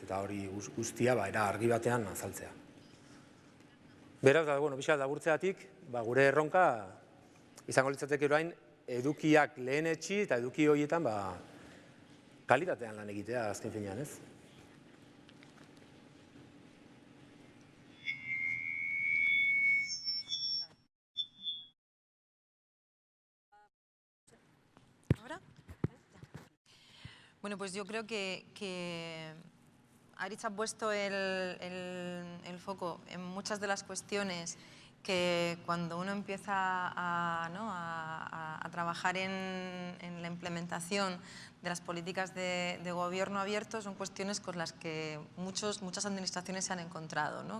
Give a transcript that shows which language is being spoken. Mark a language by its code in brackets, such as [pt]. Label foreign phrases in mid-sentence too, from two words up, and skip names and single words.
[eu] Eta hori guztia era argi batean azaltzea. Beraz, pixkat laburtzeatik, gure erronka izango litzateke orain edukiak lehenetsi eta eduki horietan kalitatean lan egitea azken finean, ez? [es] Bueno, pues yo creo que Aritz ha puesto el foco en muchas de las cuestiones que cuando uno empieza a trabajar en la implementación de las políticas de gobierno abierto son cuestiones con las que muchas administraciones se han encontrado, ¿no?